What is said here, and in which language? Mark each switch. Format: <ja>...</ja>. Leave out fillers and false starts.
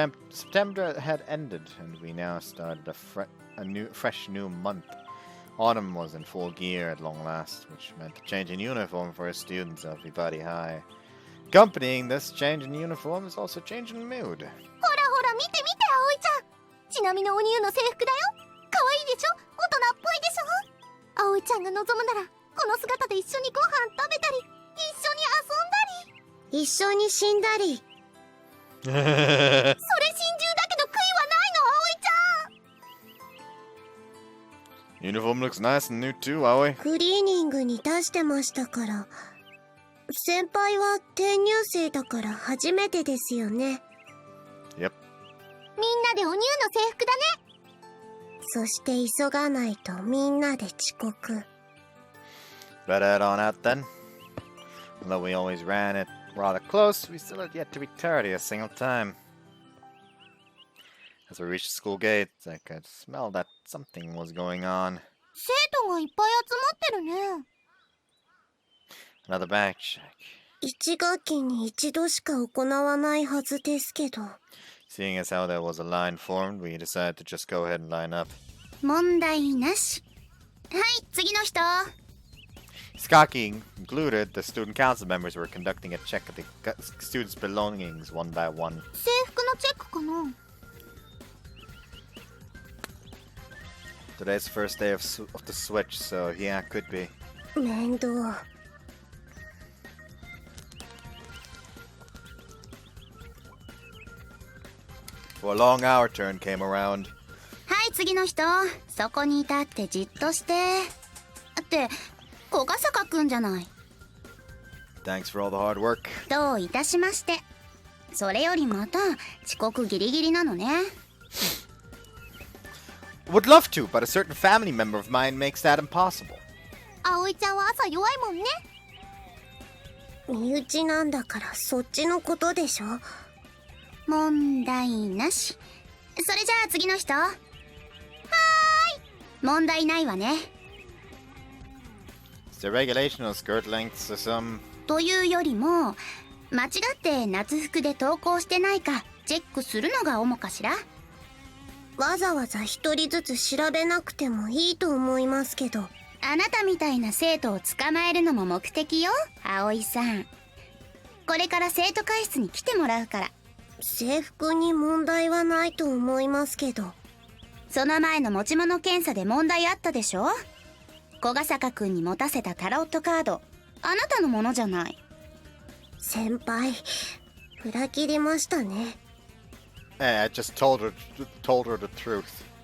<en>September had ended, and we now started a fresh new month. Autumn was in full gear at long last, which meant a change in uniform for students of Ibari High. Accompanying this change in uniform is also a change in mood.</en> <ja>ほらほら見て見て葵ちゃん。ちなみのおニューの制服だよ。可愛いでしょ。大人っぽいでしょ。葵ちゃんが望むならこの姿で一緒にご飯食べたり一緒に遊んだり。一緒に死んだり。それ心中だけど悔いはないの葵ちゃん。</ja> <en>Uniform looks nice and new too, Aoi.</en> <ja>クリーニングに出してましたから。先輩は転入生だから初めてですよね。</ja> <en>Yep.</en> <ja>みんなでおニューの制服だね。そして急がないとみんなで遅刻。</ja> <en>Better head on out then. Although we always ran it rather close, we still had yet to be tardy a single time. As we reached the school gates, I could smell that something was going on.</en> <ja>生徒がいっぱい集まってるね。</ja> <en>Another back check.</en> <ja>1学期に一度しか行わないはずですけど。</ja> <en>Seeing as how there was a line formed, we decided to just go ahead and line up.</en> <ja>問題なし。はい、次の人。</ja> <en>Skaki included, the student council members were conducting a check of the students' belongings one by one.</en> <ja>制服のチェックかな。</ja> <en>Today's the first day of the switch, so yeah, could be.</en> <ja>面倒。</ja> <en>For a long hour turn came around.</en> <ja>はい次の人。そこに立ってじっとして。って小笠坂くんじゃない。</ja> <en>Thanks for all the hard work.</en> <ja>どういたしまして。それよりまた遅刻ギリギリなのね。</ja> <en>Would love to, but a certain family member of mine makes that impossible.</en> <ja>葵ちゃんは朝弱いもんね。身内なんだからそっちのことでしょ。問題なし。それじゃあ次の人。はーい。問題ないわね。</ja> <en>Is there regulation on skirt lengths or some?</en> <ja>というよりも間違って夏服で登校してないかチェックするのが主かしら。わざわざ一人ずつ調べなくてもいいと思いますけど。あなたみたいな生徒を捕まえるのも目的よ、葵さん。これから生徒会室に来てもらうから。制服に問題はないと思いますけど。その前の持ち物検査で問題あったでしょ。小ヶ坂くんに持たせたタロットカード、あなたのものじゃない。先輩、裏切りましたね。</ja> <en>I just told her the truth.</en>